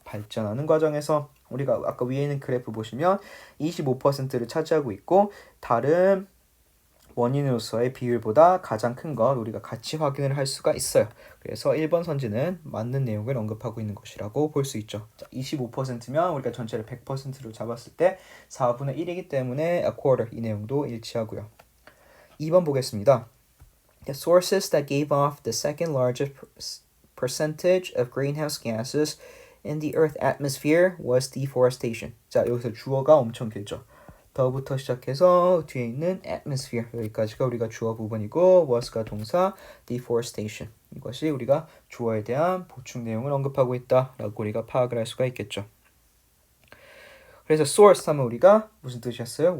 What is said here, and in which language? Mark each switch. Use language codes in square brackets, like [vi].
[ko] 발전하는 과정에서 우리가 아까 위에 있는 그래프 보시면 25%를 차지하고 있고 다른 원인으로서의 비율보다 가장 큰 것 우리가 같이 확인을 할 수가 있어요. 그래서 1번 선지는 맞는 내용을 언급하고 있는 것이라고 볼 수 있죠. 자, 25%면 우리가 전체를 100%로 잡았을 때 4분의 1이기 때문에 [en] a quarter [ko] 이 내용도 일치하고요. 2번 보겠습니다. [en] The sources that gave off the second largest percentage of greenhouse gases in the Earth atmosphere was deforestation. [ko] 자, 여기서 주어가 엄청 길죠. 더부터 시작해서 뒤에 있는 atmosphere 여기까지가 우리가 주어 부분이고 was가 동사 deforestation 이것이 우리가 주어에 대한 보충 내용을 언급하고 있다라고 우리가 파악을 할 수가 있겠죠. 그래서 source 하면 우리가 무슨 뜻이었어요?